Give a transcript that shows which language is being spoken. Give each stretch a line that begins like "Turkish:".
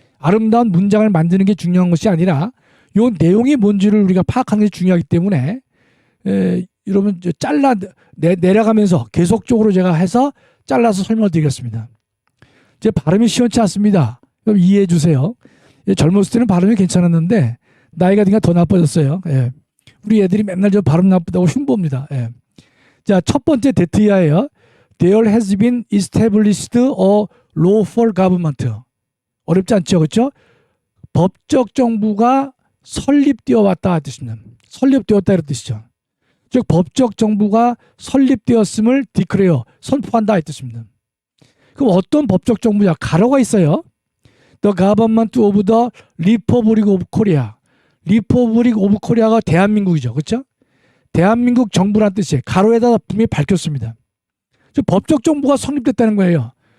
Korean: 아름다운 문장을 만드는 게 중요한 것이 아니라 이 내용이 뭔지를 우리가 파악하는 게 중요하기 때문에 여러분 내려가면서 계속적으로 제가 해서 잘라서 설명을 드리겠습니다. 제 발음이 시원치 않습니다. 그럼 이해해 주세요. 젊었을 때는 발음이 괜찮았는데 나이가 드니까 더 나빠졌어요. 예. 우리 애들이 맨날 저 발음 나쁘다고 흉보입니다. 예. 자, 첫 번째 데트야예요.
English: There has been established a lawful government.
Korean: 어렵지 않죠, 그렇죠? 법적 정부가 설립되어 왔다 뜻입니다. 설립되었다 이런 뜻이죠. 즉 법적 정부가 설립되었음을 declare 선포한다 이 뜻입니다. 그럼 어떤 법적 정부냐? 가로가 있어요.
English: The government of the Republic of Korea.
Korean: Republic of Korea가 대한민국이죠, 그렇죠? 대한민국 정부란 뜻이에요. 가로에다가 분명히 밝혔습니다. 즉 법적 정부가 성립됐다는 거예요.